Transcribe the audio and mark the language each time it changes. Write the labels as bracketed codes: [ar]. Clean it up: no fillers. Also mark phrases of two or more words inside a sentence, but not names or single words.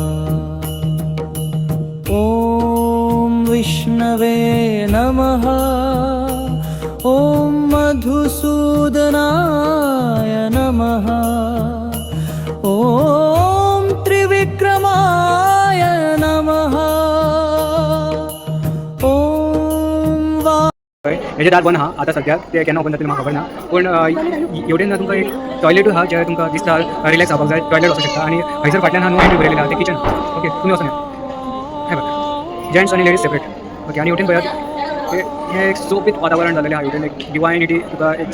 [sa] ॐ विष्णवे नमः ॐ मधुसूदनाय नमः ॐ त्रिविक्रमाय नमः ॐ वा [kok] हेजे दार बंद आहा आता सद्याक ते केन्ना ओपन जातलें म्हाका खबर ना पूण एवढेन ना तुमकां एक टॉयलेट आहा जे तुमकां दिसता रिलॅक्स जावपाक जाय टॉयलेट वचूं शकता आणि हयसर फाटल्यान [en] no entry [kok] बरयलेलें आहा ते [en] kitchen okay [kok] तुमी वचून या हे बघा जेंट्स आणि [en] ladies separate okay [kok] आणि हेवटेन पळयात हे एक सोबीत वातावरण जालेलें आहा हेवटेन एक डिवायनिटी तुका एक